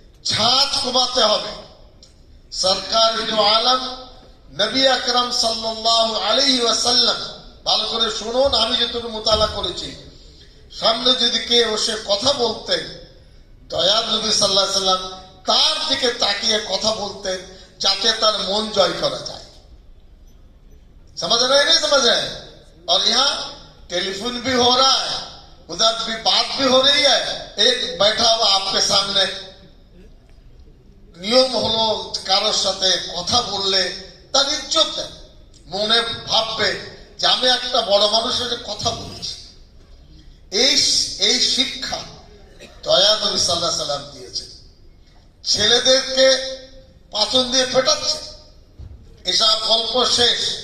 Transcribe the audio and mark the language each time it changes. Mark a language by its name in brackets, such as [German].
[Bangla] ছাঁচ কমাতে হবে। সরকার আলম নবী আকরাম সাল্লাল্লাহু আলাইহি ওয়াসাল্লাম, ভালো করে শুনুন, আমি যেটুকু মোতালা করেছি, সামনে যদি কে বসে কথা বলতেন, দয়াল নবী সাল্লাল্লাহু আলাইহি সাল্লাম তার দিকে তাকিয়ে কথা বলতেন, যাতে তার মন জয় করা যায়। [Hindi] समझ रहे हैं, नहीं समझ रहे हैं? और यहाँ टेलीफोन भी हो रहा है, उधर भी बात भी हो रही है, एक बैठा हुआ आपके सामने। [Bangla] নিয়ম হলো কারোর সাথে কথা বললে তার ইজ্জত দেন, মনে ভাববে যে আমি একটা বড় মানুষের সাথে কথা বলছি। এই শিক্ষা দয়া নবী সাল্লাল্লাহু আলাইহি সাল্লাম দিয়েছে। ছেলেদেরকে পাথর দিয়ে পেটাচ্ছে, এসব গল্প শেষ।